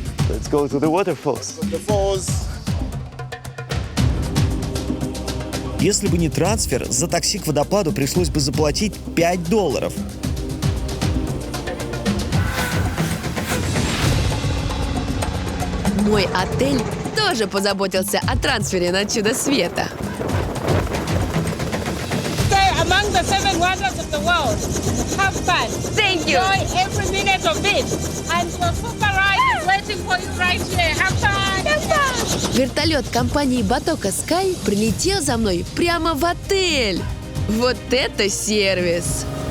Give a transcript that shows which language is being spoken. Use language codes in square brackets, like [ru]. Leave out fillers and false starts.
[en] Let's go to the waterfalls. [ru] Если бы не трансфер, за такси к водопаду пришлось бы заплатить $5. Мой отель тоже позаботился о трансфере на чудо света. [en] Stay among the 7 wonders of the world. Have fun. Thank you. Enjoy every minute of it. And your super ride is waiting for you right here. Have fun. Have fun. [ru] Вертолет компании Батока Sky прилетел за мной прямо в отель. Вот это сервис!